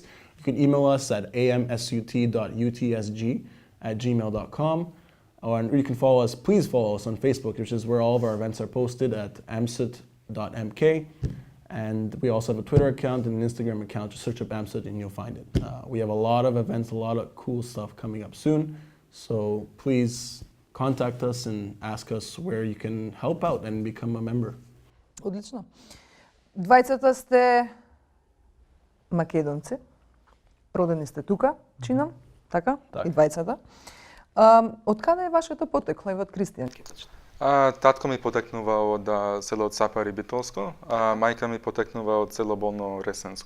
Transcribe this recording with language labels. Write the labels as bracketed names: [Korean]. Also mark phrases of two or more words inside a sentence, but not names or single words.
[English] You can email us at amsut.utsg@gmail.com, or you can please follow us on Facebook, which is where all of our events are posted, at amsut.mk. And we also have a Twitter account and an Instagram account. Just search up AMSUT and you'll find it. We have a lot of events, a lot of cool stuff coming up soon. So please contact us and ask us where you can help out and become a member. [Macedonian] Одлично. Двајцата сте македонци, родени сте тука, чинам, така? Така. И двајцата. Од каде е вашето потекло? Ево од Кристијан ќе почне. Татко ми потекнува од село Цапари Битолско, а мајка ми потекнува од село Болно Ресенско.